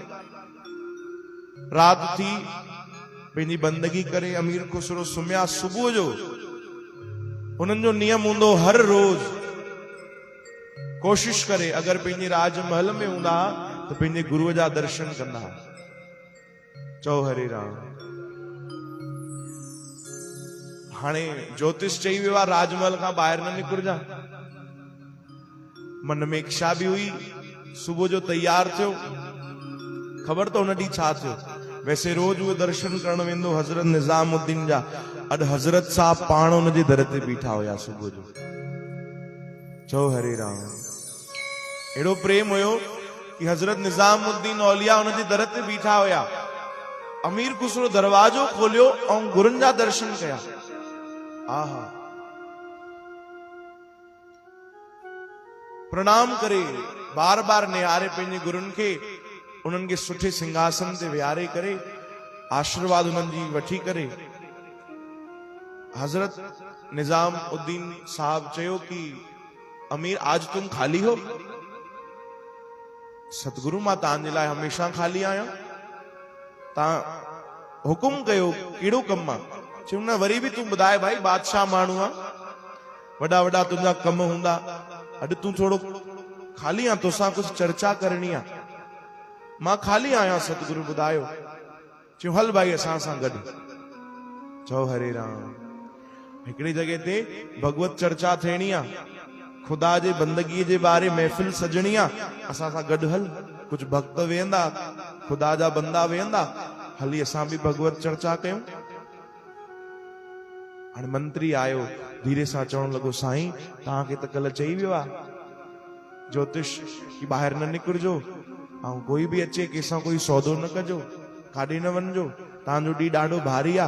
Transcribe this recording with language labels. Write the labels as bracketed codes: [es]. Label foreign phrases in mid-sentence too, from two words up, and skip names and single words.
[sd] राति थी, पंहिंजी बंदगी करे अमीर खुसरो सुम्हिया। सुबुह जो उन्हनि जो नियम हूंदो, हर रोज कोशिश करे अगरि पंहिंजे राजमहल में हूंदा त पंहिंजे गुरुअ जा दर्शन कंदा। चओ हरे राम। हाणे ज्योतिष चई वियो आहे राजमहल खां ॿाहिरि न निकिरजां। मन में इच्छा बि हुई, सुबुह जो तैयार थियो, ख़बर त हुन ॾींहुं छा थियो। वैसे रोज उहो दर्शन करण वेंदो हज़रत निज़ामुद्दीन जा। अॼु हज़रत साहब पाण हुनजे दर ते बीठा हुया सुबुह जो। चओ हरे राम। एड़ो प्रेम हुयो कि हज़रत निज़ामुद्दीन औलिया हुनजे दर ते बीठा हुया। अमीर खुसरो दरवाजो खोलियो ऐं गुरुनि जा दर्शन कया। आहा, प्रणाम करे बार बार निहारे पंहिंजे गुरुनि खे, उन्हनि खे सुठे सिंहासन ते विहारे करे आशीर्वाद उन्हनि जी वठी करे हज़रत निज़ामुद्दीन साहब चयो कि अमीर [hi] आज तुम खाली हो? [sd] सतगुरु मां तव्हांजे लाइ हमेशा खाली आहियां, तव्हां हुकुम कयो, कहिड़ो कमु आहे? चयो न, वरी बि तूं ॿुधाए भाई, बादशाह माण्हू आहे, वॾा वॾा तुंहिंजा कम हूंदा, अॼु तूं थोरो खाली आहे, तोसां कुझु चर्चा करणी आहे। मां खाली आहियां सतगुरु ॿुधायो। चयो हल भाई असां सां गॾु। चओ हरे राम। हिकिड़ी जॻह ते भगवत चर्चा थियणी आहे, खुदा जे बंदगीअ जे बारे महफ़िल सजणी आहे, असां सां गॾु हल। कुझु भक्त वेहंदा, खुदा जा बंदा वेहंदा, हली असां बि भगवत चर्चा कयूं। हाणे मंत्री आयो, धीरे सां चवण लॻो, साईं तव्हांखे त कल्ह चई वियो आहे ज्योतिष कि ॿाहिरि न निकिरजो, ऐं कोई बि अचे कंहिंसां कोई सौदो न कजो, काॾे न वञिजो, तव्हांजो ॾींहुं ॾाढो भारी आहे।